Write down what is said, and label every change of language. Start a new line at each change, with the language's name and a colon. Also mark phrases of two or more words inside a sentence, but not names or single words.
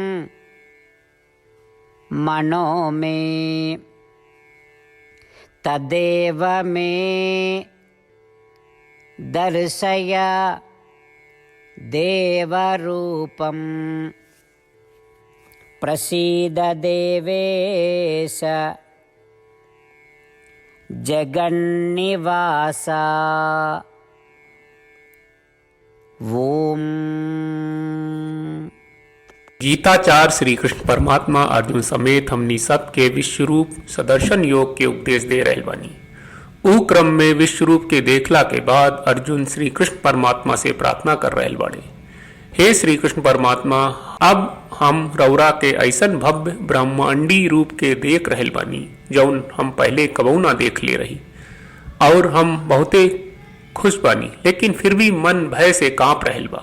Sanskrit: मनो मे तदेव मे दर्शय देवरूपं प्रसीद देवेश जगन्निवासा। ओम।
Bhojpuri: गीताचार्य श्री कृष्ण परमात्मा अर्जुन समेत हमनी सब के विश्वरूप सदर्शन योग के उपदेश दे रहल बानी। ऊ क्रम में विश्वरूप के देखला के बाद अर्जुन श्री कृष्ण परमात्मा से प्रार्थना कर रहल बाड़े। हे श्री कृष्ण परमात्मा, अब हम रौरा के ऐसन भव्य ब्रह्मांडी रूप के देख रहल बानी जौन हम पहले कबहू ना देख ले रही, और हम बहुते खुश बानी, लेकिन फिर भी मन भय से कांप रहल बा।